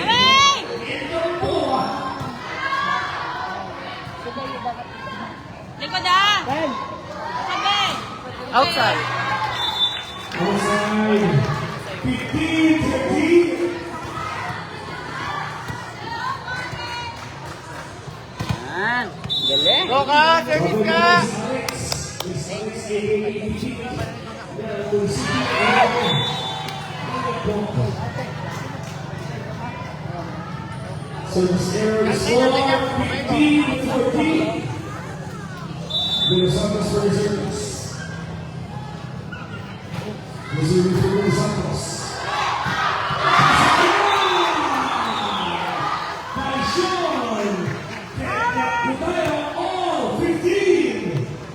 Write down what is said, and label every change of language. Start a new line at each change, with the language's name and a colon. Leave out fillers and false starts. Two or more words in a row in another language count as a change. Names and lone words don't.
Filipino: Aray! Likod ah. Sabi.
English: Outside. Outside. 15-13.
Filipino: Yan. Galing. Go ka! Service ka!
English: Service error score 15-14. Los Santos for the service. Missouri for Los Santos. By Sean.
Filipino: Kaya tayo all 15.